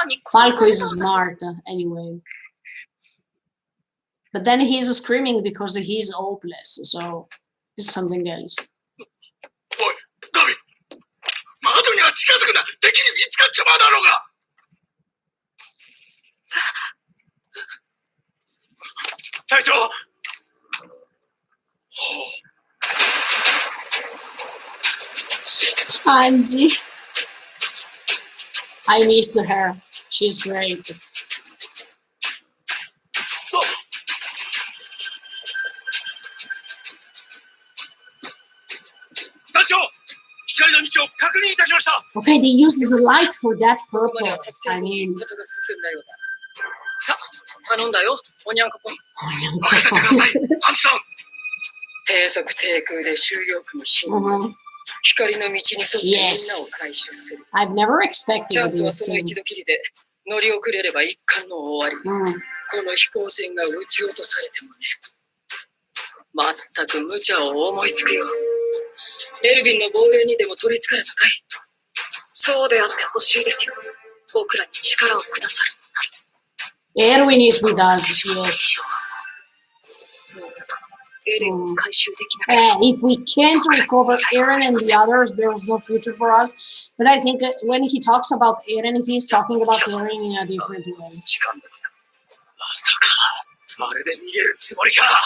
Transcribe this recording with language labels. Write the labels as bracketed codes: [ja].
[en] Falco is smart anyway. But then he's screaming because he's hopeless, so it's something else. [ja] おい、ガビ、窓には近づくな。敵に見つかっちまうだろうが。隊長。 [en] Angie. I missed her. She's great. [ja] 隊長、光の道を確認いたしました。 [en] Okay, they used the light for that purpose. I mean. [ja] さあ、頼んだよ、おにゃんこぽん。任せてください、ハンチさん。低速低空で収容区に侵入。光の道に沿ってみんなを回収する。 [en] I've never expected [ja] チャンスはその一度きりで、乗り遅れれば一巻の終わり。この飛行船が撃ち落とされてもね。まったく無茶を思いつくよ。エルヴィンの防衛にでも取りつかれたかい？そうであってほしいですよ。僕らに力をくださる。 [en] Erwin is with us, yes. Mm. If we can't recover Eren and the others, there's no future for us. But I think when he talks about Eren, he's talking about Eren in a different way. [ja] まさか、あれで逃げるつもりか。